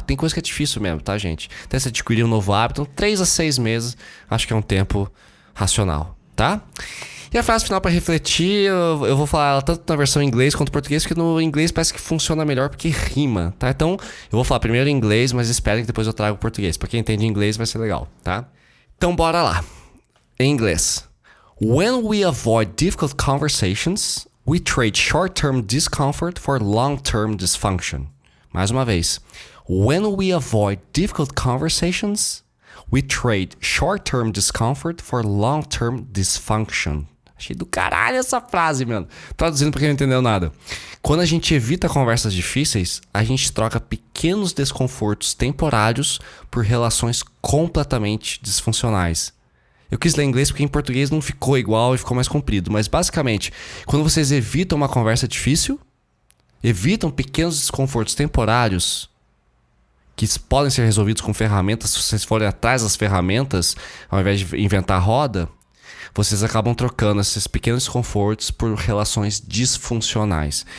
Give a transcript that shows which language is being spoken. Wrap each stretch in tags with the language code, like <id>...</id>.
<pt>Tem coisa que é difícil mesmo, tá, gente? Até você adquirir um novo hábito, então 3 a 6 meses, acho que é um tempo racional, tá? E a frase final para refletir, eu vou falar ela tanto na versão em inglês quanto em português, porque no inglês parece que funciona melhor porque rima, tá? Então, eu vou falar primeiro em inglês, mas esperem que depois eu trago o português. Para quem entende inglês vai ser legal, tá? Então bora lá. Em inglês.</pt> <en>When we avoid difficult conversations, we trade short-term discomfort for long-term dysfunction.</en> <pt>Mais uma vez.</pt> <en>When we avoid difficult conversations, we trade short-term discomfort for long-term dysfunction.</en> <pt>Achei do caralho essa frase, mano. Traduzindo pra quem não entendeu nada. Quando a gente evita conversas difíceis, a gente troca pequenos desconfortos temporários por relações completamente disfuncionais. Eu quis ler em inglês porque em português não ficou igual e ficou mais comprido. Mas basicamente, quando vocês evitam uma conversa difícil, evitam pequenos desconfortos temporários que podem ser resolvidos com ferramentas, se vocês forem atrás das ferramentas, ao invés de inventar a roda, vocês acabam trocando esses pequenos desconfortos por relações disfuncionais.</pt>